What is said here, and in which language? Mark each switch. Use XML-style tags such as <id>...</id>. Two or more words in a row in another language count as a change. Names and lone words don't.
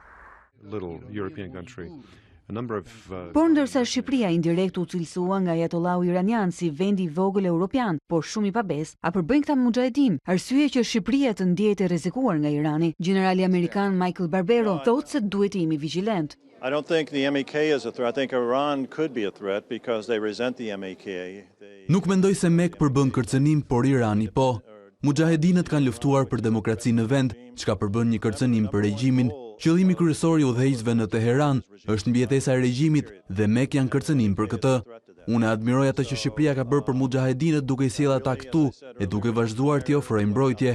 <sq>Por ndërsa Shqipëria indirekt u cilësua nga Ajatollahu iranian si vendi i vogël europian, por shumë i pabes, a përbëjnë këta mujahedin, arsye që Shqipëria të ndihet e rrezikuar nga Irani. Generali amerikan Michael Barbero thotë se duhet të jemi vigjilent.</sq> <en>I don't think the MEK is a threat. I think Iran could be a threat because they resent the MEK.</en> <sq>Nuk mendoj se MEK përbën kërcënim, por Irani po. Mujahedinët kanë luftuar për demokraci në vend, çka përbën një kërcënim për regjimin. Qëllimi kryesor i udhëheqësve në Teheran është mbijetesa e regjimit dhe MEK janë kërcënim për këtë. Unë admiroj atë që Shqipëria ka bërë për mujahedinët duke i sjellë ata këtu e duke vazhduar t'i ofrojë mbrojtje.</sq>